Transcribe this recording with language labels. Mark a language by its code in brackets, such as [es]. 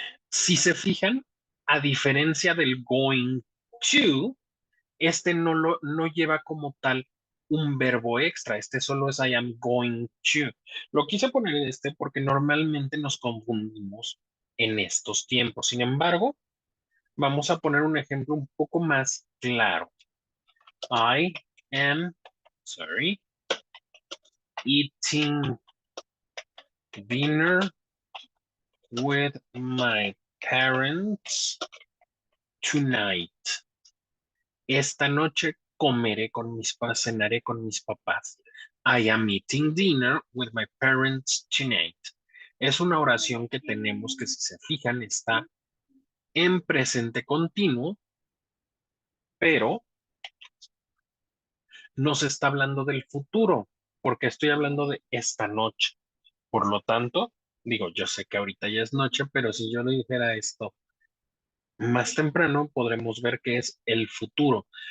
[es] Si se fijan, a diferencia del [en] going to, [es] este no lleva como tal un verbo extra, este solo es [en] I am going to. [es] Lo quise poner en este porque normalmente nos confundimos en estos tiempos. Sin embargo, vamos a poner un ejemplo un poco más claro. [en] I am, sorry, eating dinner with my parents tonight. [es] Esta noche cenaré con mis papás. [en] I am eating dinner with my parents tonight. [es] Es una oración que tenemos que, si se fijan, está en presente continuo, pero no se está hablando del futuro, porque estoy hablando de esta noche. Por lo tanto, digo, yo sé que ahorita ya es noche, pero si yo le dijera esto más temprano, podremos ver que es el futuro.